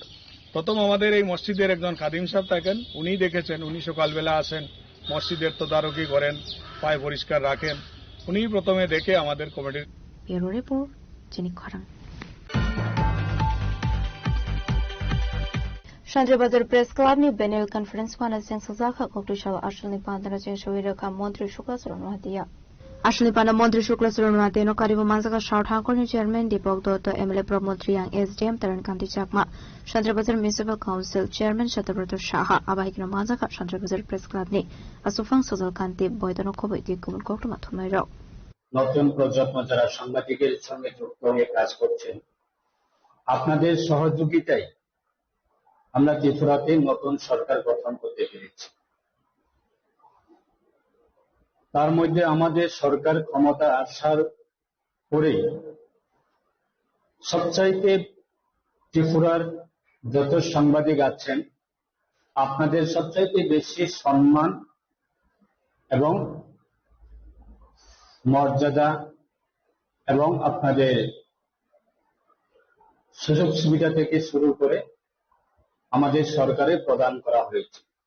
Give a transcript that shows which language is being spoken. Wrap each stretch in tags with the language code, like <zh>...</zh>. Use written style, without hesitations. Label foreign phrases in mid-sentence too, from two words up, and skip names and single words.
<bn>প্রথম আমাদের এই মসজিদের একজন খাদিম সাহেব থাকেন, উনি দেখেছেন। উনি সকালবেলা আসেন, মসজিদের তদারকি করেন, পায় পরিষ্কার রাখেন। উনি প্রথমে দেখে আমাদের কমিটির ব্যুরো রিপোর্ট চিনি খরাং।</bn> <trp>শান্তিবাজার প্রেস ক্লাবनि बेनेल कन्फरेन्स वाना जें सजाखा कक्टुशाल आशलनि पादरा जें शोइरखा मन्त्री शुक्लाचरण वादिया आशलनि पाना मन्त्री शुक्लाचरण वादिनो कारिबो मानजाका साउथ हांकरनि चेयरमैन दीपक दत्त एमएलए प्रमोद रियांग एसडीएम तरन कांति चाकमा शान्तिबाजार म्युनिसिपल काउन्सिल चेयरमैन शतब्रत साहा आबाहिकनो मानजाका शान्तिबाजार प्रेस क्लाबनि असुफां सजल कान्ति बयदनो खबै दिकुमन कक्टमा थमाइराव</trp> <bn>নতুন প্রজন্ম যারা সাংবাদিকের সঙ্গে যুক্ত হয়ে কাজ করছেন, আপনাদের সহযোগিতায় আমরা ত্রিপুরাতে নতুন সরকার গঠন করতে পেরেছি। তার মধ্যে আমাদের সরকার ক্ষমতা আসার পরে সবচাইতে ত্রিপুরার যত সাংবাদিক আছেন, আপনাদের সবচাইতে বেশি সম্মান এবং মর্যাদা এবং আপনাদের সুযোগ সুবিধা থেকে শুরু করে আমাদের সরকারে প্রদান করা হয়েছে।</bn>